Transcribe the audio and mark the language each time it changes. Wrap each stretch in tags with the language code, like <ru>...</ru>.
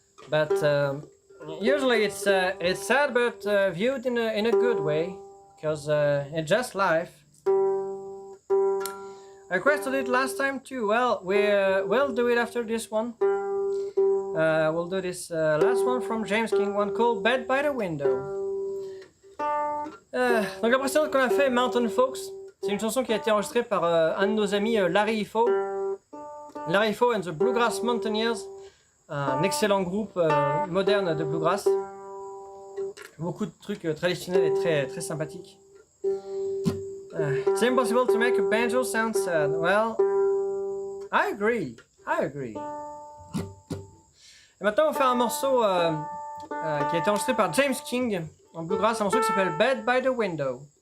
<en>But usually it's sad, but viewed in a good way, because it's just life. I requested it last time too. Well, we'll do it after this one. We'll do this last one from James King, one called Bed by the Window.</en> <fr>Donc la précédente qu'on a fait, Mountain Folks, c'est une chanson qui a été enregistrée par un de nos amis, Larry Ifo. Larry Ifo and the Bluegrass Mountaineers, un excellent groupe moderne de bluegrass. Beaucoup de trucs traditionnels et très, très sympathiques.</fr> <en>It's impossible to make a banjo sound sad. Well, I agree.</en> <fr>Et maintenant, on va faire un morceau qui a été enregistré par James King en bluegrass, un morceau qui s'appelle Bed by the Window.</fr>